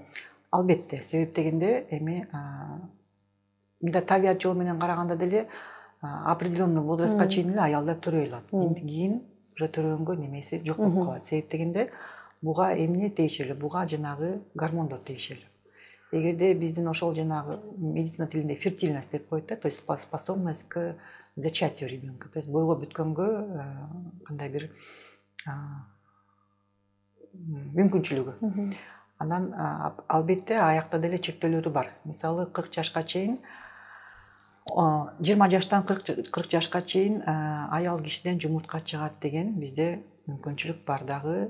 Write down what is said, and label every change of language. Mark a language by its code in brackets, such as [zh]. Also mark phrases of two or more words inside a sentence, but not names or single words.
[ky] Албетте, себеп дегенде эми мындай табият жол менен караганда деле [ru] определенный возрастка [ky] чейин эле аялдар төрөй алат. Эми кийин уже төрөгөнгө немеси жок болуп калат. Себеп дегенде буга эмне тиешелүү? Буга жанагы гормондор тиешелүү. Эгерде биздин ошол жанагы медицина тилинде фертильность деп коет да, [ru] то есть способность к зачатию ребенка. То есть [ky] бойго бүткөнгө кандай бир мүмкүнчүлүгү. Анан албетте аякта деле чектөөлөрү бар. Мисалы 40 жашка чейин 20 жаштан 40 жашка чейин аял кишиден жумуртка чыгат деген бизде мүмкүнчүлүк бар дагы.